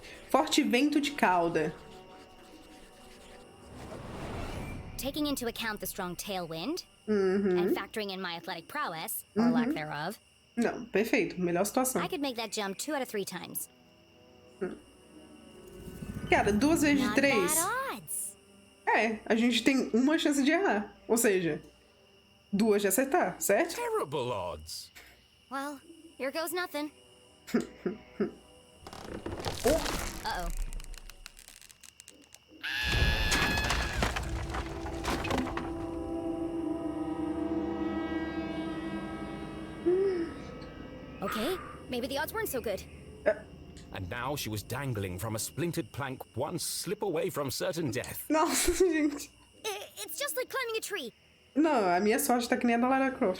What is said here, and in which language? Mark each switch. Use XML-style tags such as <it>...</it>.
<pt>Forte vento de cauda.</pt> <en>Taking into account the strong tailwind, and factoring in my athletic prowess, or lack thereof,</en> <pt>Não, perfeito. Melhor situação.</pt> <en>I could make that jump 2 out of 3 times.</en> <pt>Cara, 2 vezes de</pt> <en>Not</en> <pt>3.</pt> <en>bad odds.</en> <pt>É, a gente tem uma chance de errar. Ou seja, 2 de acertar, certo?</pt> <en>Terrible odds. Well, here goes nothing. Oh. Uh-oh. maybe the odds weren't so good. And now she was dangling from a splintered plank, one slip away from certain death.</en> <pt>Nossa, gente.</pt> <en>It's just like climbing a tree.</en> <pt>Não, a minha sorte tá que nem a da Lara Croft.</pt>